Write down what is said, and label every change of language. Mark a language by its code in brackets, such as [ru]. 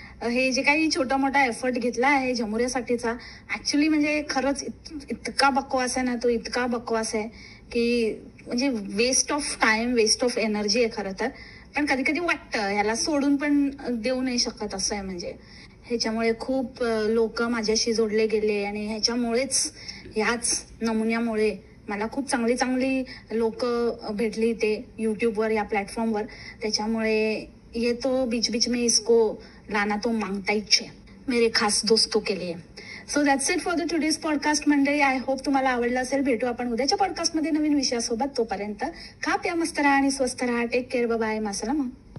[mr] हे जे काही छोटा मोठा एफर्ट घेतला आहे जमुऱ्यासाठीचा, ऍक्च्युली म्हणजे खरंच इतका बकवास आहे ना तो, इतका बकवास आहे की म्हणजे [en] waste of time, waste of energy [mr] आहे खरं तर. पण कधी कधी वाटतं ह्याला सोडून पण देऊ नाही शकत, असं आहे. म्हणजे ह्याच्यामुळे खूप लोक माझ्याशी जोडले गेले आणि ह्याच्यामुळेच, ह्याच नमुन्यामुळे मला खूप चांगली लोक भेटली इथे युट्यूबवर, या प्लॅटफॉर्मवर. [hi] त्याच्यामुळे ये तो बीच में इसको लाना तो मांगता ही है, मेरे खास दोस्तों के लिए. [en] So that's it for the today's podcast मंडळी. I hope [mr] तुम्हाला आवडलं असेल. भेटू आपण उद्याच्या पॉडकास्टमध्ये नवीन विषयासोबत. तोपर्यंत खा प्या मस्त राहा आणि स्वस्थ राहा. [en] take care, bye, [mr] मासलामा.